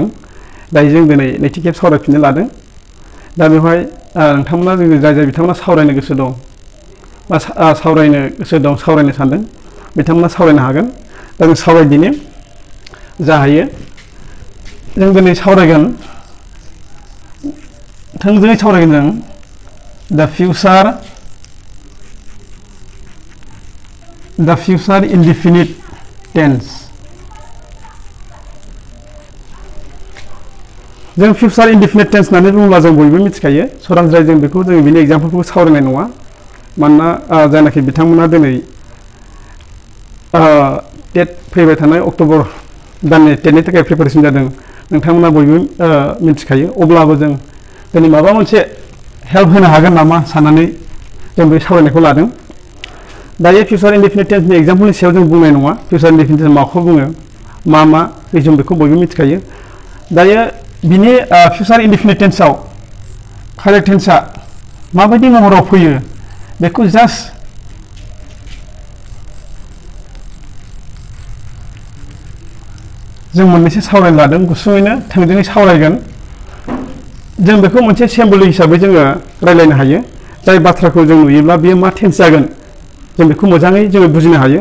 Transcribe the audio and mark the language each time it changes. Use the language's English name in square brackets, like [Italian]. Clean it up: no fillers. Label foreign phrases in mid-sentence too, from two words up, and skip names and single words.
[Bodo] दायो जों दिनै नैथि खेब सावरायफिननो लादों दा बेवहाय नोंथांमोना जोङो जाय बिथांमोना सावरायनो गोसो दं बा सावरायनो सानदों बिथांमोना सावरायनो हागोन दा जों सावरायदिनि जा हायो जों दिनै सावरायगोन थोंजोङै सावरायगोन जों [English] the future indefinite tense [Bodo] जों [English] future indefinite tense [Bodo] होननानै बुङोब्ला जों बयबो मिथिखायो सरासनस्रायै जों बेखौ जों बिनि एग्जाम्पलफोरखौ सावरायनाय नङा मानोना जायनाखि बिथांमोना दिनै टेट फैबाय थानाय अक्ट'बर दाननि टेटनि थाखाय प्रिपारेसन जादों नोंथांमोना बयबो मिथिखायो अब्लाबो जों दिनै माबा मोनसे हेल्प होनो हागोन नामा साननानै जों बे सावरायनायखौ लादों दायो [English] future indefinite tense [Bodo] नि एग्जाम्पलनि सायाव जों बुंनाय नङा [English] future indefinite tense [Bodo] माखौ बुङो मा जों बेखौ बयबो मिथिखायो दायो बिनि [English] future indefinite tense [Bodo] आव [English] correct tense [Bodo] आ माबायदि महराव फैयो बेखौ जास्ट जों मोननैसो सावरायनो लादों गुसुङैनो थोंजोङै सावरायगोन जों बेखौ मोनसे सिम्बल हिसाबै जोङो रायलायनो हायो जाय बाथ्राखौ जों नुयोब्ला बेयो मा टेन्स जागोन जों बेखौ मोजाङै जोङो बुजिनो हायो